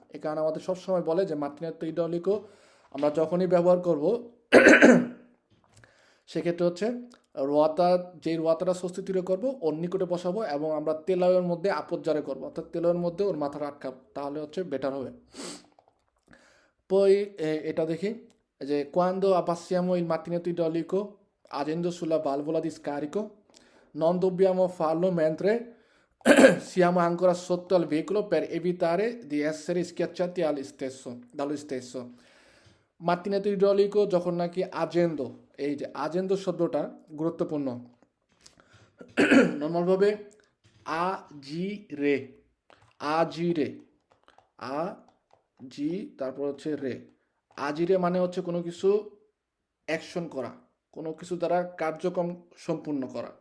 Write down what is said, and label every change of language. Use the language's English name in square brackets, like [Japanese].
[Bangla] এ কারণে আমাদের সবসময় বলে যে মার্টিনেত্তো ইড্রাউলিকো আমরা যখনই ব্যবহার করব সেক্ষেত্রে হচ্ছে রোয়াতা, যেই রোয়াতাটা স্বস্তি তৈরি করবো ওর নিকটে বসাবো এবং আমরা তেলাওয়ের মধ্যে আপজ্জারে করবো, অর্থাৎ তেলাওয়ের মধ্যে ওর মাথাটা আটকাবো, তাহলে হচ্ছে বেটার হবে। [Italian] Poi [Bangla] এটা দেখি যে [Italian] quando abbassiamo il macchinetto idraulico agendo sulla valvola di scarico non dobbiamo farlo mentre siamo ancora sotto al veicolo per evitare di essere schiacciati dallo stesso. [Bangla] মার্টিনেতো ইড্রাউলিকো যখন নাকি আজেন্দো, এই যে আজেন্দো শব্দটা গুরুত্বপূর্ণ। নর্মালভাবে আ জি রে, আ জি রে, আ জি তারপর হচ্ছে রে। আজিরে মানে হচ্ছে কোনো কিছু অ্যাকশন করা, কোনো কিছু দ্বারা কার্যক্রম সম্পূর্ণ করা।